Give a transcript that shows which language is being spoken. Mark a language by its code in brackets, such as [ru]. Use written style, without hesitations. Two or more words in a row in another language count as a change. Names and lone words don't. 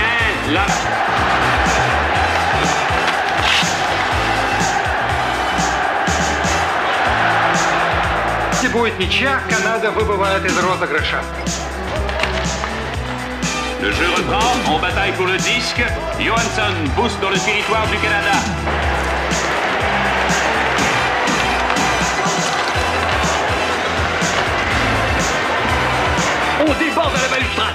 [fr] Là... [ru] Если будет ничья, Канада выбывает из розыгрыша. [fr] Le jeu reprend, on bataille pour le disque. Johansson pousse dans le territoire du Canada. On déborde à la balustrade.